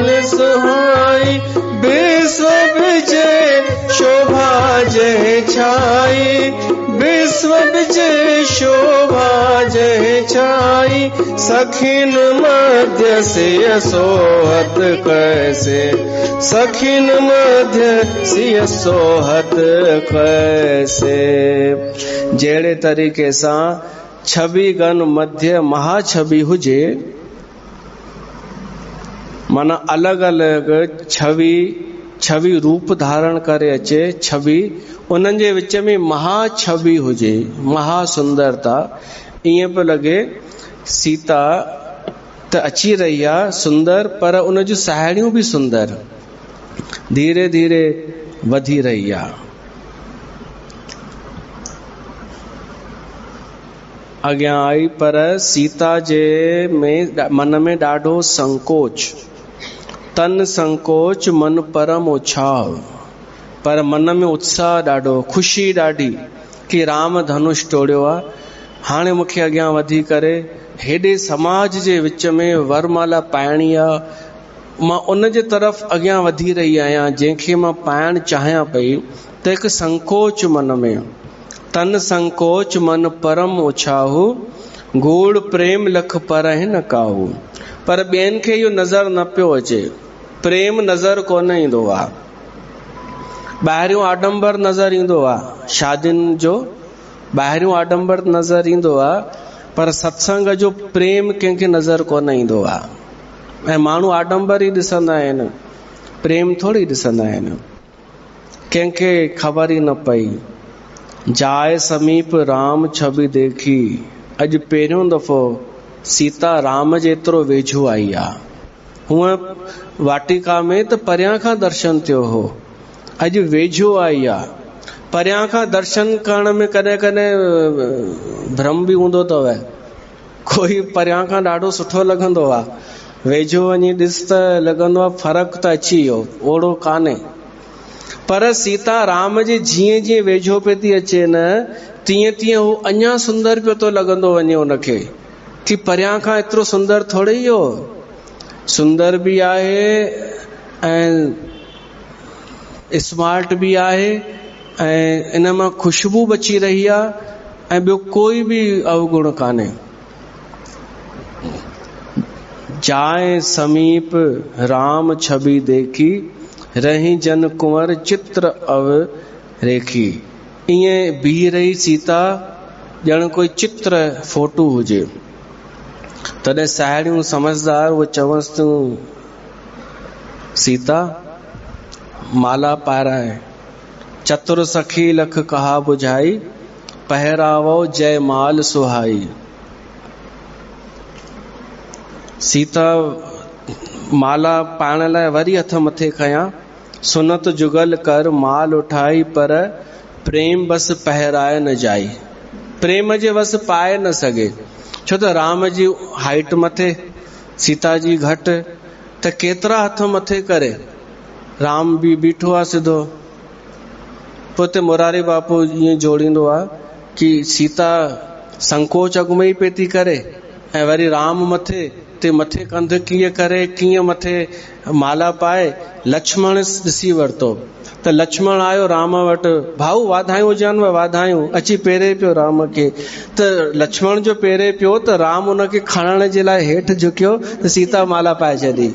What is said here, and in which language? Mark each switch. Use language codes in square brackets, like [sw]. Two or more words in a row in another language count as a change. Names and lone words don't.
[awa] सुहाई, विश्व विजय शोभा जय छाई, विश्व विजय शोभा जय छाई, सखिन मध्य सिय सोहत कैसे, सखिन मध्य सिय सोहत कैसे। [sd] जहिड़े तरीक़े सां [awa] छवि गन मध्य महाछवि [sd] हुजे, माना अलग अलग छवि रूप धारण करे अचे छवि, उन्हनि जे विच में महाछवि हुजे, महासुंदरता। ईअं पियो लॻे सीता त अची रही आहे सुंदर, पर उन जूं साहेड़ियूं बि सुंदर, धीरे धीरे वधी रही आहे। अॻियां आई, पर सीता जे मन में ॾाढो संकोच, [awa] तन संकोच मन परम उछाव, [sd] पर मन में उत्साह ॾाढो, ख़ुशी ॾाढी कि राम धनुष टोड़ियो आहे। हाणे मूंखे अॻियां वधी करे हेॾे समाज जे विच में वरमाला पाइणी आहे, मां उन जे तरफ़ अॻियां वधी रही आहियां जंहिंखे मां पाइणु चाहियां पई, त हिकु संकोच मन में, [awa] तन संकोच मन परम उछाहू, गूढ़ प्रेम लख परहि न काहू। [sd] पर ॿियनि खे इहो नज़र न पियो अचे, प्रेम नज़र कोन ईंदो आहे, ॿाहिरियों आडंबर नज़र ईंदो आहे, शादियुनि जो ॿाहिरियों आडंबर नज़र ईंदो आहे, पर सत्संग जो प्रेम कंहिंखे नज़र कोन ईंदो आहे। ऐं माण्हू आडंबर ई ॾिसंदा आहिनि, प्रेम थोरी ॾिसंदा आहिनि। कंहिंखे ख़बर ई न पई, [awa] जाए समीप राम छवि देखी, [sd] अॼु पहिरियों दफ़ो सीता राम जे एतिरो वेझो आई आहे। हूअं वाटिका में त परियां खां दर्शन थियो हो, अॼु वेझो आई आहे। परियां खां दर्शन करण में कॾहिं कॾहिं भ्रम बि हूंदो अथव, कोई परियां खां ॾाढो सुठो लॻंदो आहे, वेझो वञी ॾिस त लॻंदो आहे फ़र्क़ु त अची वियो, ओड़ो कान्हे। पर सीता राम जे जीअं जीअं वेझो पे थी अचे न, तीअं तीअं हू अञा सुंदर पियो थो लॻंदो वञे उनखे, कि परियां खां एतिरो सुंदर थोड़े ई हो, सुंदर बि आहे ऐं स्मार्ट बि आहे, ऐं इन मां खुशबू बची रही आहे, ऐं ॿियो कोई बि अवगुण कान्हे। [awa] जाए समीप राम छवि देखी, रही जन कुंवर चित्र अव रेखी। [sd] ईअं बीह रही सीता ॼण कोई चित्र फोटो हुजे। तॾहिं साहेड़ियूं समझदार वो चवंसि तूं सीता माला पाराए, [awa] चतुर सखी लख कहा बुझाई, पहरावो जय माल सुहाई। [sd] सीता माला पाइण लाइ वरी हथ मथे खयां, [awa] सुनत जुगल कर माल उठाई, पर प्रेम बस पहराए न जाई, [sd] प्रेम जे बस पाए न सघे। छो त राम जी हाइट मथे, सीता जी घटि, त केतिरा हथ मथे करे, राम बि बीठो आहे सिधो। पोइ ते मुरारी बापू ईअं जोड़ींदो आहे कि सीता संकोच अॻु में ई पई थी करे, ऐं वरी राम मथे ते मथे कंध कीअं करे, कीअं मथे माला पाए। लक्ष्मण ॾिसी वरितो त लक्ष्मण आयो राम वटि, भाऊ वाधायूं हुजनि, वाधायूं, अची पेरे पियो राम खे। त लक्ष्मण जो पेरे पियो त राम उनखे खणण जे लाइ हेठि झुकियो, त सीता माला पाए छॾी।